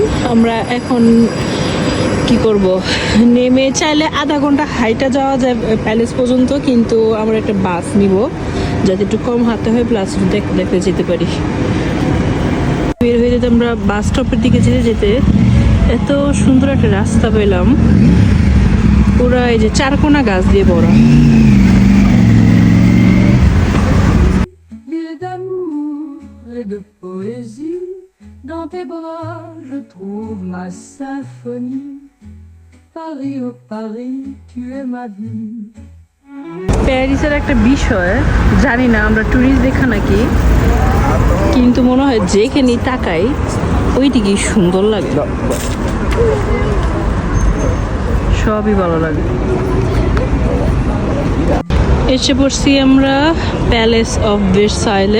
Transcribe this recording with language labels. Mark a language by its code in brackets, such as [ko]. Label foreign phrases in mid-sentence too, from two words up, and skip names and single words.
[bn] আমরা এখন কি করব, নেমে চাইলে আধা ঘন্টা হাইটা যাওয়া যায় প্যালেস পর্যন্ত, কিন্তু আমরা একটা বাস নিব যাতে একটু কম হাতে হয়, প্লাস দেখতে দেখতে যেতে পারি। বের হয়ে যেতে আমরা [en] bus stop [bn] দিকে যেতে যেতে এত সুন্দর একটা রাস্তা পেলাম, পুরা এই যে চারকোনা গাছ দিয়ে ভরা। [fr] De poésie dans tes bras, je trouve ma symphonie. Paris, oh Paris, tu es ma vie. [bn] প্যারিসের একটা বিষয় জানি না, আমরা ট্যুরিস্ট দেখা নাকি, কিন্তু মনে হয় যেখানে তাকাই ওইদিকেই সুন্দর লাগে, সবই ভালো লাগে। এসে পড়ছি আমরা প্যালেস অফ ভার্সাইলে।